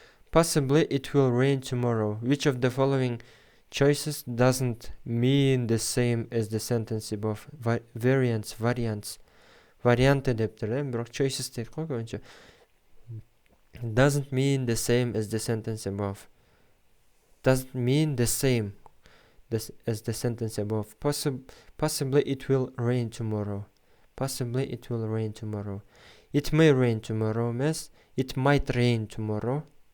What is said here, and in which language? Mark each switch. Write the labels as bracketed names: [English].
[English] Possibly it will rain tomorrow. Which of the following choices doesn't mean the same as the sentence above? Variants. [Kyrgyz] Варианты дептир, бирок choices дейт го көбүнчө. [English] Doesn't mean the same as the sentence above. Doesn't mean the same as the sentence above. Possibly it will rain tomorrow. Possibly it will rain tomorrow. It may rain tomorrow, miss. It might rain tomorrow.